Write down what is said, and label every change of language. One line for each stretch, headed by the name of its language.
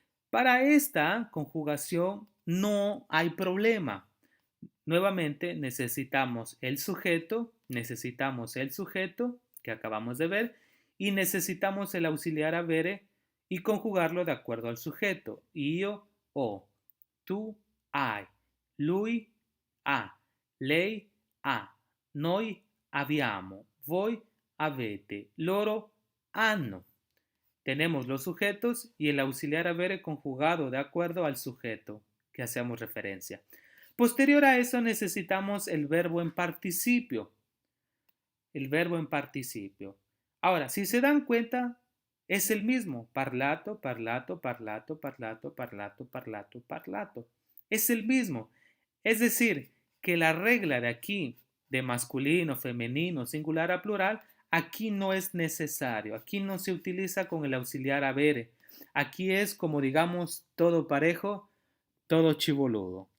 Spanish: Para esta conjugación no hay problema. Nuevamente necesitamos el sujeto que acabamos de ver y necesitamos el auxiliar avere y conjugarlo de acuerdo al sujeto.
Italian: Io ho, tu hai, lui ha, lei ha, noi abbiamo, voi avete, loro hanno.
Spanish: Tenemos los sujetos y el auxiliar avere conjugado de acuerdo al sujeto que hacemos referencia. Posterior a eso necesitamos el verbo en participio. El verbo en participio. Ahora, si se dan cuenta, es el mismo.
Italian: Parlato, parlato, parlato, parlato, parlato, parlato, parlato.
Spanish: Es el mismo. Es decir, que la regla de aquí, de masculino, femenino, singular a plural, aquí no es necesario. Aquí no se utiliza con el auxiliar avere. Aquí es como digamos todo parejo, todo chiboludo.